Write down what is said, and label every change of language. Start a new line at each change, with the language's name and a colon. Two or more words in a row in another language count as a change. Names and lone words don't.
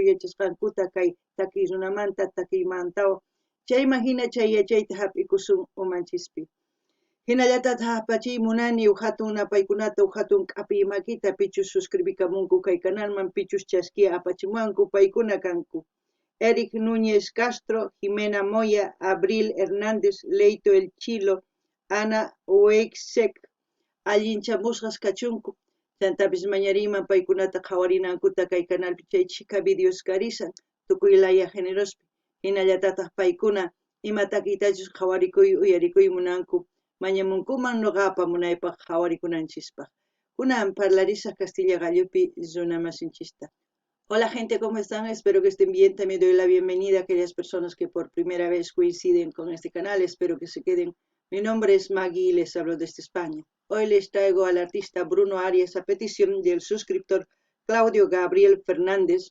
Quechua: yachasqankuta kay taki runamanta takiymantawa chayma hina chay yachayta hap'ikusun umanchispi hinallatataq hap'achiy munani hatun napaykunata hatun k'apiy makita pichus suscribikamunku kay canalman pichus chasquiya apachimuwanku paykuna kanku Eric Núñez Castro, Jimena Moya, Abril Hernández, Leito El Chilo, Ana Weixek, allinchamusqas kachunku chantapis mañarima paykunata qhawarinankuta kay canalpi chay chika videos karisan tukuylaya generospi hinallatataq paykuna imatakitachus qhawarikuy uyarikuy munanku mañamunkuman noqapa munaypaq qhawarikunanchispa kunan parlarisaq Castilla gallupi runamasinchista.
Spanish: Hola gente, ¿cómo están? Espero que estén bien. También doy la bienvenida a aquellas personas que por primera vez coinciden con este canal. Espero que se queden. Mi nombre es Maggie y les hablo desde España. Hoy les traigo al artista Bruno Arias a petición del suscriptor Claudio Gabriel Fernández.